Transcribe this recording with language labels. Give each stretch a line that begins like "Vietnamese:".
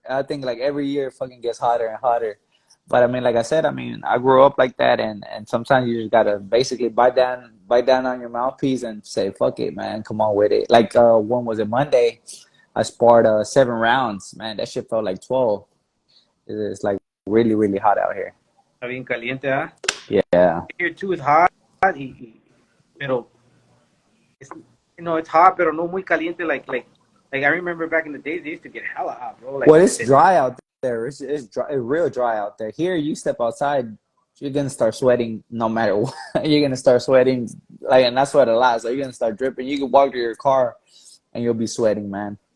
English: I think like every year it fucking gets hotter and hotter. But I mean, like I said, I mean, I grew up like that, and sometimes you just gotta basically bite down on your mouthpiece and say, fuck it, man, come on with it. Like when was it, Monday, I sparred 7 rounds, man. That shit felt like 12. It's like really, really hot out here.
Spanish: Está bien caliente, ¿ah?
English: Yeah. Here too is hot, pero it's, you know, it's hot, pero no muy caliente. Like I remember back in the days, they used to get hella hot, bro. Like, well, it's dry out there. It's dry, it's real dry out there. Here, you step outside, you're gonna start sweating no matter what. You're gonna start sweating, like, and I sweat a lot, so you're gonna start dripping. You can walk to your car, and you'll be sweating, man.